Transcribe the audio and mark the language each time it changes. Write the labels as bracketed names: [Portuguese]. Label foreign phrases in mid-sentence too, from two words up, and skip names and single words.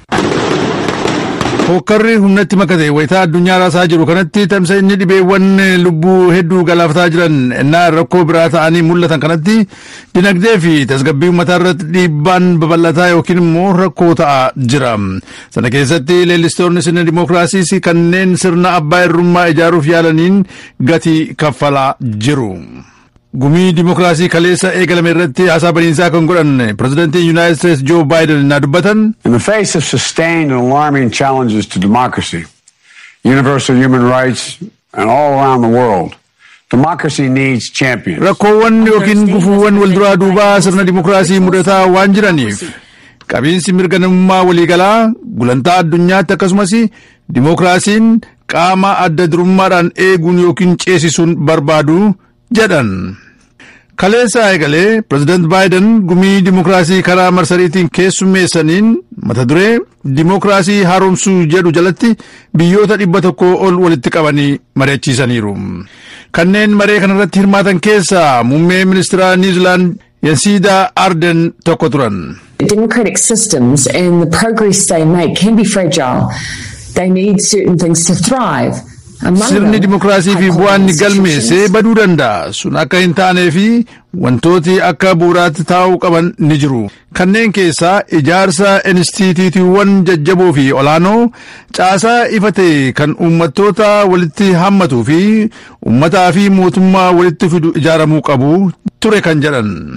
[Oromo] Hokkarri humnatti makate wayitaa addunyaa raasaa jiru kanatti tamsa'inni dhibeewwan lubbuu hedduu galaafataa jiran ennaa rakkoo biraa ta'anii mul'atan kanatti dinagdee fi tasgabbii uummataa irratti dhiibbaan babal'ataa yookiin immoo rakkoo ta'aa jira. Sana keessatti leellistoonni sirna dimookiraasiis kanneen sirna abbaa irrummaa ijaaruuf yaalaniin gatii kaffalaa jiru. Gumii dimookiraasii kaleessa eegalame irratti haasaa baniinsaa kan godhan pireezidaantiin Yuunaayitid Isteetsi Joo Baayiden na dubbatan. [English] In the face of sustained and alarming challenges to democracy, universal human rights, and all around the world, democracy needs champions. [Oromo] Rakkoowwan yookiin gufuuwwan walduraa duubaa sirna dimookiraasii mudataa waan jiraniif qabiinsi mirga namummaa waliigalaa gulantaa addunyaatti akkasumas dimookiraasiin qaama adda durummaadhaan eeguun yookiin ceesisuun barbaadu jedhan. Kaleessa eegalee pireezidaant Baayiden gumii dimookiraasii karaa marsariitiin keessummeessaniin mata duree dimookiraasii haaromsuu jedhu jalatti biyyoota 100 ol walitti qabanii mari'achiisaniiru. Kanneen maree kanarratti hirmaatan keessaa muummee ministeera Niwuziilaand Yansiidaa Arden tokko turan. [English] Democratic systems and the progress they make can be fragile. They need certain things to thrive. [Oromo] Sirni dimookiraasii fi bu'aan galmeessee baduu danda'a. Sun akka hin taanee fi wantooti akka bu'uuraatti taa'uu qaban ni jiru. Kanneen keessaa ijaarsa instituutiiwwan jajjaboo fi olaanoo, caasaa ifate kan uummattoota walitti hammatuu fi uummataa fi mootummaa walitti fidu ijaaramuu qabu ture kan jedhan.